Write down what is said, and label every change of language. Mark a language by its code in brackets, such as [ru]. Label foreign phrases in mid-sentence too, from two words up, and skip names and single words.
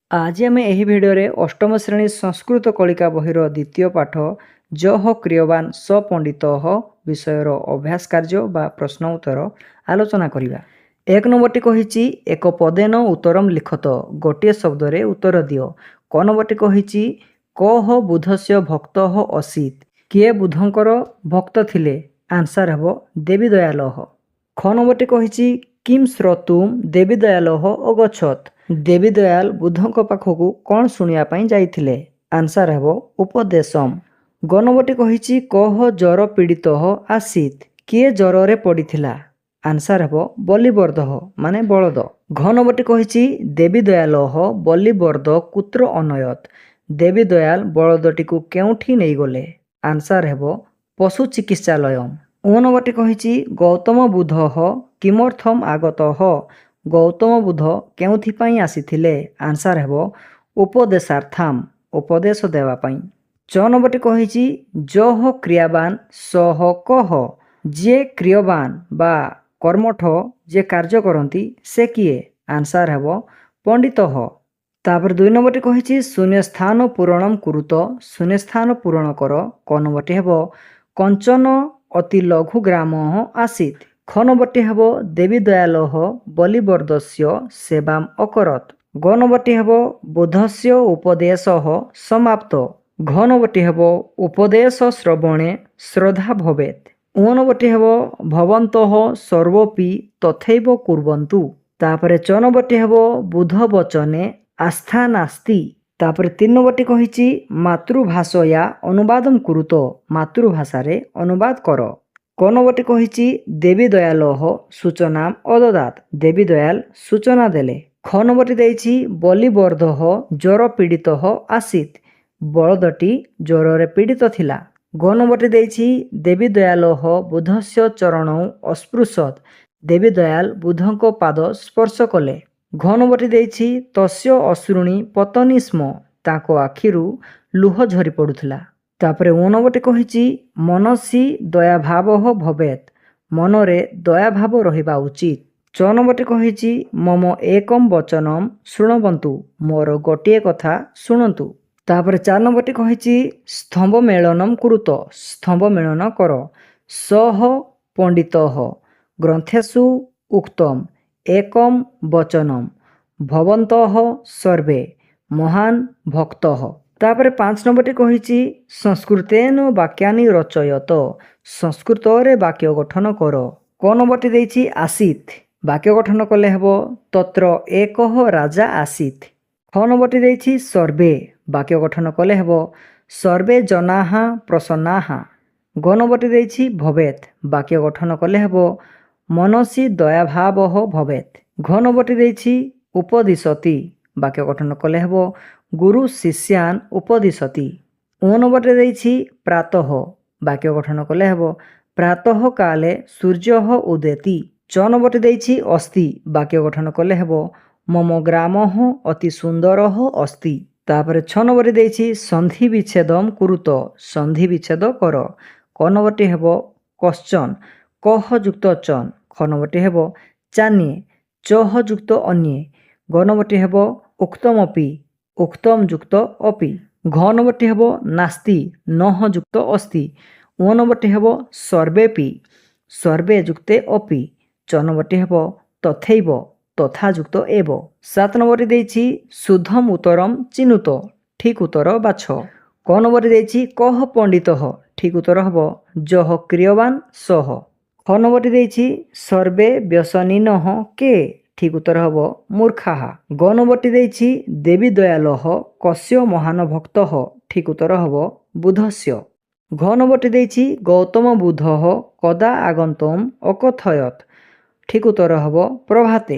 [or] ଆଜି ଆମେ ଏହି ଭିଡିଓ ଅଷ୍ଟମ ଶ୍ରେଣୀ ସଂସ୍କୃତ କଳିକା ବହିର ଦ୍ୱିତୀୟ ପାଠ ଯଃ କ୍ରିୟାବାନ୍ ସ ପଣ୍ଡିତ ବିଷୟର ଅଭ୍ୟାସ କାର୍ଯ୍ୟ ବା ପ୍ରଶ୍ନ ଉତ୍ତର ଆଲୋଚନା କରିବା। ଏକ ନମ୍ବରଟି କହିଛି [sa] एक पदेन उत्तरम लिखत [or] ଗୋଟେ ଶବ୍ଦ ରେ ଉତ୍ତର ଦିଅ। କ ନମ୍ବରଟି କହିଛି [sa] कह बुधस्य भक्त असीत [or] କିଏ ବୁଧଙ୍କର ଭକ୍ତ ଥିଲେ ଆନ୍ସର ହେବ ଦେବୀ ଦୟାଲ। ଖ ନମ୍ବରଟି କହିଛି [sa] किम श्रोतुम देवी दयाल अगछत [or] ଦେବୀ ଦୟାଲ ବୁଧଙ୍କ ପାଖକୁ କଣ ଶୁଣିବା ପାଇଁ ଯାଇଥିଲେ ଆନ୍ସର ହେବ ଉପଦେଶମ୍। ଗ ନମ୍ବରଟି କହିଛି [sa] कह जर पीड़ित आसीत [or] କିଏ ଜ୍ୱର ରେ ପଡ଼ିଥିଲା ଆନ୍ସର ହେବ ବଳିବର୍ଦ୍ଦ ମାନେ ବଳଦ। ଘ ନମ୍ବରଟି କହିଛି [sa] देवी दयाल बलिवर्द कुत्र अनयत [or] ଦେବୀ ଦୟାଲ ବଳଦଟିକୁ କେଉଁଠି ନେଇ ଗଲେ ଆନ୍ସର ହେବ [sa] पशु चिकित्सालयम। [or] ଓ ନମ୍ବରଟି କହିଛି [sa] गौतम बुध किमर्थम आगतः [or] ଗୌତମ ବୁଦ୍ଧ କେଉଁଥିପାଇଁ ଆସିଥିଲେ ଆନ୍ସର ହେବ ଉପଦେଶାର୍ଥମ୍ ଉପଦେଶ ଦେବା ପାଇଁ। ଚ ନମ୍ବରଟି କହିଛି [sa] जह क्रियावान सह कह [or] ଯେ କ୍ରିୟାବାନ୍ ବା କର୍ମଠ ଯେ କାର୍ଯ୍ୟ କରନ୍ତି ସେ କିଏ ଆନ୍ସର ହେବ ପଣ୍ଡିତ। ତାପରେ 2 ନମ୍ବରଟି କହିଛି [sa] शून्य स्थान पूरणम कुरुत [or] ଶୂନ୍ୟ ସ୍ଥାନ ପୂରଣ କର। କ ନମ୍ବରଟି ହେବ [sa] कंचन अति लघु ग्राम आसीत। [or] ଖ ନମ୍ବରଟି ହେବ [sa] देवी दयाल बलिवर्दस्य सेवाम अकरत। [or] ଗ ନମ୍ବରଟି ହେବ [sa] बुधस्य उपदेश समाप्त। [or] ଘ ନମ୍ବରଟି ହେବ [sa] उपदेश श्रवणे श्रद्धा भवेत। [or] ଓ ନମ୍ବରଟି ହେବ [sa] भवन्तः सर्वोपि तथैव कुर्वन्तु। [or] ତାପରେ ଚ ନମ୍ବରଟି ହେବ [sa] बुध वचने आस्था नास्ति। [or] ତାପରେ 3 ନମ୍ବରଟି କହିଛି [sa] मातृभाषया अनुवादम कुरुत [or] ମାତୃଭାଷା ରେ ଅନୁବାଦ କର। କ ନମ୍ବରଟି କହିଛି [sa] देवी दयाल सूचना अददात [or] ଦେବୀ ଦୟାଲ ସୂଚନା ଦେଲେ। ଖ ନମ୍ବରଟି ଦେଇଛି [sa] बलिवर्द ज्वर पीड़ित आसीत [or] ବଳଦଟି ଜ୍ୱର ରେ ପୀଡ଼ିତ ଥିଲା। ଗ ନମ୍ବରଟି ଦେଇଛି [sa] देवी दयाल बुधस्य चरणौ अस्पृशत [or] ଦେବୀ ଦୟାଲ ବୁଧଙ୍କ ପାଦ ସ୍ପର୍ଶ କଲେ। ଘ ନମ୍ବରଟି ଦେଇଛି [sa] तस्य अश्रुणी पतनी स्म [or] ତାଙ୍କ ଆଖିରୁ ଲୁହ ଝରି ପଡୁଥିଲା। ତାପରେ ଓ ନମ୍ବରଟି କହିଛି [sa] मनसी दया भाव भवेत [or] ମନରେ ଦୟା ଭାବ ରହିବା ଉଚିତ। ଚ ନମ୍ବରଟି କହିଛି [sa] मम एकम वचनम शुणवन्तु [or] ମୋର ଗୋଟିଏ କଥା ଶୁଣନ୍ତୁ। ତାପରେ 4 ନମ୍ବରଟି କହିଛି [sa] स्तंभ मेलनम कुरुत [or] ସ୍ତମ୍ଭ ମେଳନ କର। [sa] सह पंडितः ग्रंथेषु उक्तम एकम वचनम भवन्तः सर्वे महान भक्तः। [or] ତାପରେ 5 ନମ୍ବରଟି କହିଛି [sa] संस्कृतेन वाक्यानि रचयत [or] ସଂସ୍କୃତ ରେ ବାକ୍ୟ ଗଠନ କର। କ ନମ୍ବରଟି ଦେଇଛି ଆସୀତ୍ ବାକ୍ୟ ଗଠନ କଲେ ହେବ [sa] तत्र एकः राजा आसीत। [or] ଖ ନମ୍ବରଟି ଦେଇଛି ସର୍ବେ ବାକ୍ୟ ଗଠନ କଲେ ହେବ [sa] सर्वे जनाः प्रसन्नाः। [or] ଗ ନମ୍ବରଟି ଦେଇଛି ଭବେତ୍ ବାକ୍ୟ ଗଠନ କଲେ ହେବ [sa] मनसी दयाभाव भवेत। [or] ଘ ନମ୍ବରଟି ଦେଇଛି ଉପଦିଶତି ବାକ୍ୟ ଗଠନ କଲେ ହେବ [sa] गुरु शिष्यान उपदिशति। [or] ଓ ନମ୍ବରଟି ଦେଇଛି ପ୍ରାତଃ ବାକ୍ୟ ଗଠନ କଲେ ହେବ [sa] प्रातः काले सूर्यः उदेति। [or] ଚ ନମ୍ବରଟି ଦେଇଛି ଅସ୍ତି ବାକ୍ୟ ଗଠନ କଲେ ହେବ [sa] मम ग्रामः अति सुंदरः अस्ति। [or] ତାପରେ 6 ନମ୍ବରଟି ଦେଇଛି [sa] संधि विच्छेदम कुरुत [or] ସନ୍ଧି ବିଚ୍ଛେଦ କର। କ ନମ୍ବରଟି ହେବ କଶ୍ଚନ କଃ ଯୁକ୍ତ ଚନ। ଖ ନମ୍ବରଟି ହେବ ଚାନ୍ୟେ ଚ ଯୁକ୍ତ ଅନ୍ୟେ। ଗ ନମ୍ବରଟି ହେବ ଉକ୍ତମପି ଉକ୍ତମ୍ ଯୁକ୍ତ ଅପି। ଘ ନମ୍ବରଟି ହେବ ନାସ୍ତି ନ ଯୁକ୍ତ ଅସ୍ତି। ଓ ନମ୍ବରଟି ହେବ ସର୍ବେଽପି ସର୍ବେ ଯୁକ୍ତେ ଅପି। ଚ ନମ୍ବରଟି ହେବ ତଥୈବ ତଥା ଯୁକ୍ତ ଏବ। 7 ନମ୍ବରଟି ଦେଇଛି [sa] शुद्धम उत्तरम चिनुत [or] ଠିକ୍ ଉତ୍ତର ବାଛ। କ ନମ୍ବରଟି ଦେଇଛି [sa] कह पंडितः [or] ଠିକ୍ ଉତ୍ତର ହେବ ଯଃ କ୍ରିୟାବାନ୍ ସଃ। ଖ ନମ୍ବରଟି ଦେଇଛି [sa] सर्वे व्यसनिनः के [or] ଠିକ୍ ଉତ୍ତର ହେବ ମୂର୍ଖାଃ। ଗ ନମ୍ବରଟି ଦେଇଛି [sa] देवी दयाल कस्य महान भक्तः [or] ଠିକ୍ ଉତ୍ତର ହେବ ବୁଧସ୍ୟ। ଘ ନମ୍ବରଟି ଦେଇଛି [sa] गौतम बुध कदा आगन्तुम अकथयत [or] ଠିକ୍ ଉତ୍ତର ହେବ ପ୍ରଭାତେ।